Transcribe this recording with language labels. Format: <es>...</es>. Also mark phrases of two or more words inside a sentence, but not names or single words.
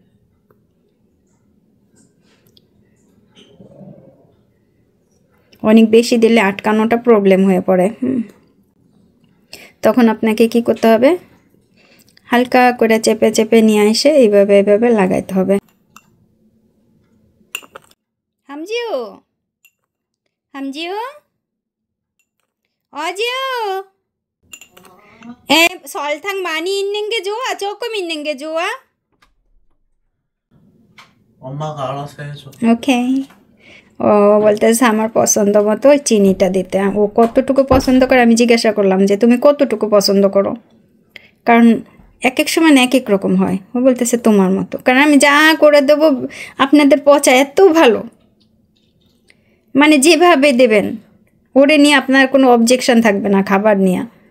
<bn>অনেক বেশি দিলে আটকানোটা প্রবলেম হয়ে পড়ে। তখন আপনাকে কি করতে হবে, হালকা করে চেপে চেপে নিয়ে এসে এইভাবে এইভাবে লাগাইতে হবে। হামজিও हमजियो 어지요.</bn> <ko>설탕 많이 있는 게 좋아? 조금 있는 게 좋아? 엄마가 알아서 해줘.</ko> <bn>ওকে। ও বলতেছে আমার পছন্দ মতো ওই চিনিটা দিতে। ও কতটুকু পছন্দ করে আমি জিজ্ঞাসা করলাম যে তুমি কতটুকু পছন্দ করো, কারণ এক এক সময় এক এক রকম হয়। ও বলতেছে তোমার মতো, কারণ আমি যা করে দেবো আপনাদের পচা এত ভালো, মানে যেভাবে দেবেন ওরে নিয়ে আপনার কোনো অবজেকশন থাকবে না খাবার নিয়ে।</bn>